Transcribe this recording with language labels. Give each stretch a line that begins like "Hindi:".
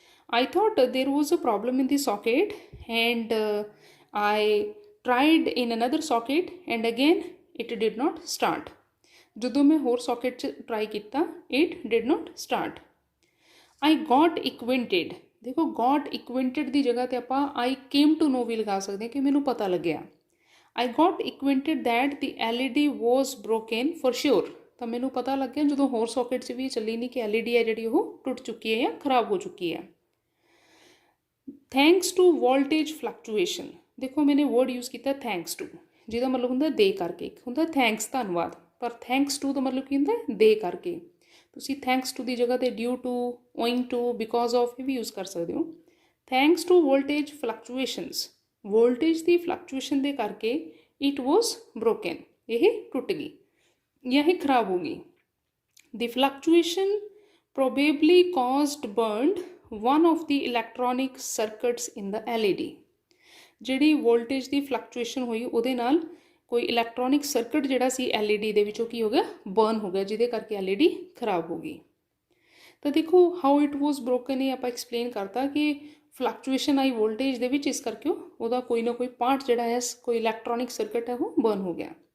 English: I thought there was a problem in the socket, and I tried in another socket, and again it did not start.
Punjabi: ਜਦੋਂ ਮੈਂ ਹੋਰ socket 'ਚ try ਕੀਤਾ,
English: it did not start. I got acquainted.
Punjabi: ਦੇਖੋ got acquainted ਦੀ ਜਗ੍ਹਾ 'ਤੇ ਆਪਾਂ
English: I came to know
Punjabi: ਵੀ ਲਗਾ ਸਕਦੇ ਹਾਂ ਕਿ ਮੈਨੂੰ ਪਤਾ ਲੱਗਿਆ।
English: I got acquainted that the LED was broken for sure.
Punjabi: ਤਾਂ ਮੈਨੂੰ ਪਤਾ ਲੱਗਿਆ ਜਦੋਂ ਹੋਰ ਸੌਕਟ 'ਚ ਵੀ ਚੱਲੀ ਨਹੀਂ ਕਿ LED ਹੈ ਜਿਹੜੀ ਉਹ ਟੁੱਟ ਚੁੱਕੀ ਹੈ ਜਾਂ ਖਰਾਬ ਹੋ ਚੁੱਕੀ ਹੈ।
English: Thanks to voltage fluctuation.
Punjabi: ਦੇਖੋ ਮੈਨੇ ਵਰਡ ਯੂਜ਼ ਕੀਤਾ ਥੈਂਕਸ ਟੂ, ਜਿਹਦਾ ਮਤਲਬ ਹੁੰਦਾ ਦੇ ਕਰਕੇ। ਇੱਕ ਹੁੰਦਾ ਥੈਂਕਸ ਧੰਨਵਾਦ, ਪਰ ਥੈਂਕਸ ਟੂ ਦਾ ਮਤਲਬ ਕੀ ਹੁੰਦਾ ਦੇ ਕਰਕੇ। ਤੁਸੀਂ ਥੈਂਕਸ ਟੂ ਦੀ ਜਗ੍ਹਾ 'ਤੇ due to, ਓਇੰਗ to, because of ਇਹ ਵੀ ਯੂਜ਼ ਕਰ ਸਕਦੇ ਹੋ।
English: thanks to voltage fluctuations,
Punjabi: voltage ਦੀ fluctuation ਦੇ ਕਰਕੇ
English: it was broken,
Punjabi: ਇਹ ਟੁੱਟ ਗਈ ਜਾਂ ਇਹ ਖਰਾਬ ਹੋ ਗਈ।
English: The fluctuation probably caused burned one of the electronic circuits in the LED.
Punjabi: ਜਿਹੜੀ ਵੋਲਟੇਜ ਦੀ ਫਲਕਚੁਏਸ਼ਨ ਹੋਈ ਉਹਦੇ ਨਾਲ ਕੋਈ ਇਲੈਕਟ੍ਰੋਨਿਕ ਸਰਕਟ ਜਿਹੜਾ ਸੀ LED ਦੇ ਵਿੱਚੋਂ ਕੀ ਹੋ ਗਿਆ, ਬਰਨ ਹੋ ਗਿਆ, ਜਿਹਦੇ ਕਰਕੇ LED ਖਰਾਬ ਹੋ ਗਈ। ਤਾਂ ਦੇਖੋ
English: how it was broken
Punjabi: ਇਹ ਆਪਾਂ ਐਕਸਪਲੇਨ ਕਰਤਾ ਕਿ ਫਲਕਚੁਏਸ਼ਨ ਆਈ ਵੋਲਟੇਜ ਦੇ ਵਿੱਚ, ਇਸ ਕਰਕੇ ਉਹਦਾ ਕੋਈ ਨਾ ਕੋਈ ਪਾਰਟ ਜਿਹੜਾ ਹੈ, ਕੋਈ ਇਲੈਕਟ੍ਰੋਨਿਕ ਸਰਕਟ ਹੈ ਉਹ ਬਰਨ ਹੋ ਗਿਆ।